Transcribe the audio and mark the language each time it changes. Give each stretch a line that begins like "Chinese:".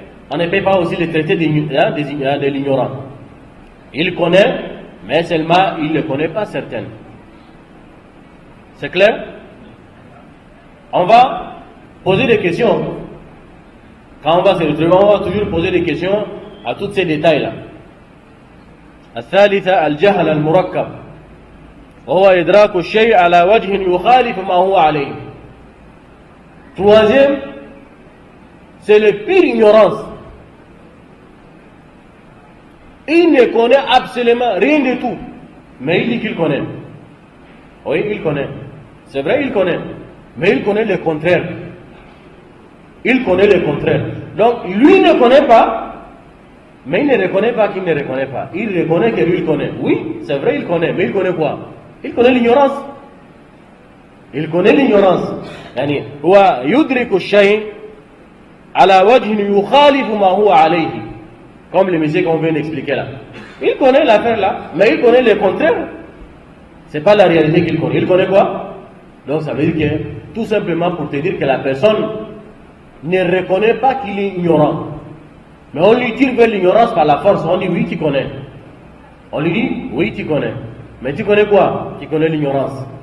French: On ne peut pas aussi le traiter de l'ignorant. Il connaît, mais seulement, il ne connaît pas certaines. C'est clair? On va poser des questions. Quand on va se retrouver, on va toujours poser des questions à tous ces détails-là.
Arabic: الثالثة الجهل المركب وهو إدراك الشيء على وجه يخالف ما هو عليه.
French: Troisième, c'est le pire ignorance. Il ne connaît absolument rien du tout, mais il dit qu'il connaît. Oui, il connaît. C'est vrai, il connaît, mais il connaît le contraire. Il connaît le contraire. Donc, lui ne connaît pas, mais il ne reconnaît pas qu'il ne reconnaît pas. Il reconnaît que lui, il connaît. Oui, c'est vrai, il connaît, mais il connaît quoi? Il connaît l'ignorance. Il connaît l'ignorance.
Arabic: يعني هو يدرك الشيء على وجه يخالف ما هو عليه.
French: Comme le monsieur qu'on vient d'expliquer là. Il connaît l'affaire là, mais il connaît le contraire. C'est pas la réalité qu'il connaît. Il connaît quoi? Donc ça veut dire que, tout simplement pour te dire que la personne ne reconnaît pas qu'il est ignorant. Mais on lui tire vers l'ignorance par la force. On dit oui, tu connais. On lui dit oui, tu connais. Mais tu connais quoi? Tu connais l'ignorance.